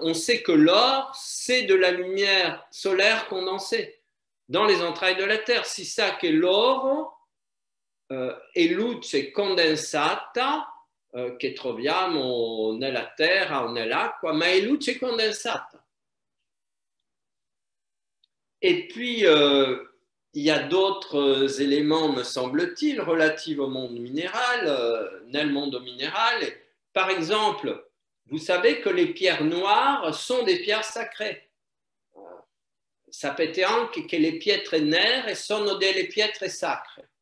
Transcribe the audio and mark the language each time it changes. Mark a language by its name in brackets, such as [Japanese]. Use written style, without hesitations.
[French] On sait que l'or, c'est de la lumière solaire condensée dans les entrailles de la Terre. [Italian] Si sa che l'oro è luce condensata che troviamo nella terra o nell'acqua, ma è luce condensata. [French] Et puis, il y a d'autres éléments, me semble-t-il, relatifs au monde minéral, [Italian] nel mondo minéral. [French] Par exemple, vous savez que les pierres noires sont des pierres sacrées. [Italian] Sapete anche che le pietre nere sono delle pietre sacre.